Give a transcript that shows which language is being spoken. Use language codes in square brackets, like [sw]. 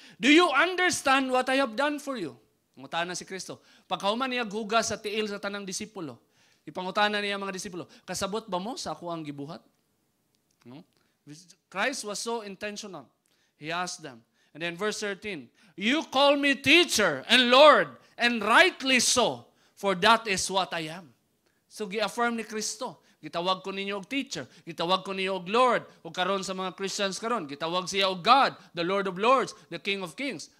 [en] Do you understand what I have done for you? [ceb] Ngutana si Kristo. Pagkahuman niya hugas sa tiil sa tanang disipulo, ipangutana niya mga disipulo, kasabot ba mo sa ako ang gibuhat? No? [en] Christ was so intentional. He asked them. And then verse 13, you call me teacher and Lord, and rightly so, for that is what I am. So [ceb] gi-affirm ni Kristo Gitawag ko ninyo og teacher. Gitawag ko ninyo og Lord. O karon sa mga Christians karon, gitawag siya og God, [en] the Lord of Lords, the King of Kings.